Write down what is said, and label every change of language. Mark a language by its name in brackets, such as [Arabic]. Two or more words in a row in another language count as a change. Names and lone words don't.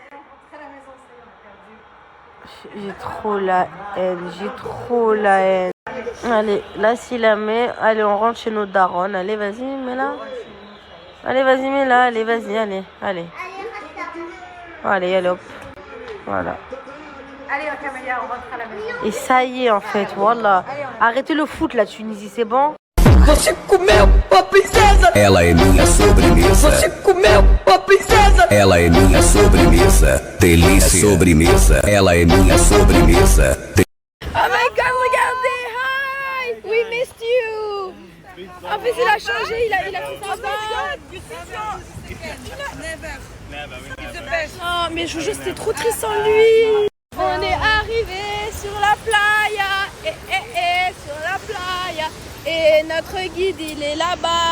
[French] J'ai trop la haine, Allez, là, s'il la met, allez, on rentre chez nos darons. Allez, vas-y, mets-la. Allez, vas-y, mets-la. Allez, vas-y, allez. Allez, allez, hop. Voilà. Allez, Camélia, on rentre à la maison. Et ça y est, en fait, voilà. Arrêtez le foot, la Tunisie, c'est bon? [Portuguese] Ela é minha sobremesa. Você comeu a princesa. Ela é minha sobremesa. Delícia. Sobremesa. Ela é minha sobremesa. [English] Oh my god, regardez! Hi! We missed you! [French] En plus, il a changé, il a fait ça. Oh, mais je vous jure, c'était trop triste sans lui! On est arrivé sur la playa, sur la playa, et notre guide il est là-bas.